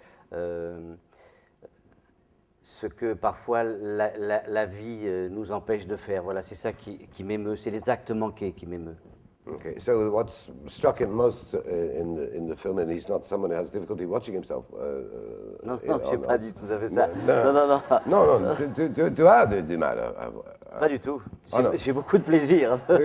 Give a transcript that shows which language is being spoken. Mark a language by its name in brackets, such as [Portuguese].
[French] Ce que parfois la vie nous empêche de faire. Voilà, c'est ça qui m'émeut, c'est les actes manqués qui m'émeut. [English] Okay, so what's struck him most in the film, and he's not someone who has difficulty watching himself. [French] Non, j'ai pas dit tout à fait ça. Non. Non, tu as du mal. Pas du tout. Oh, non. J'ai beaucoup de plaisir.